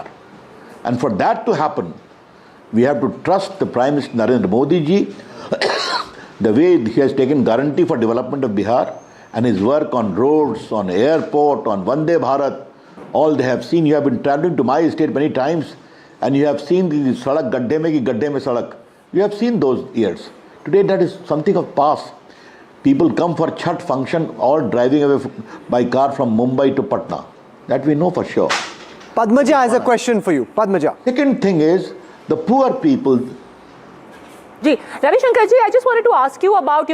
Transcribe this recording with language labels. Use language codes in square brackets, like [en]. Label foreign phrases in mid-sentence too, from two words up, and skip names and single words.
[en] And for that to happen, we have to trust the Prime Minister Narendra Modi ji, the way he has taken guarantee for development of Bihar, and his work on roads, on airport, on Vande Bharat. All they have seen. You have been traveling to my state many times, and you have seen the [hi] सड़क गड्ढे में कि गड्ढे में सड़क. [en] You have seen those years. Today that is something of past. People come for Chhat function, all driving away by car from Mumbai to Patna. That we know for sure. Padmaja has a question for you. Padmaja. Second thing is the poor people. Ji, Ravi Shankar ji, I just wanted to ask you about,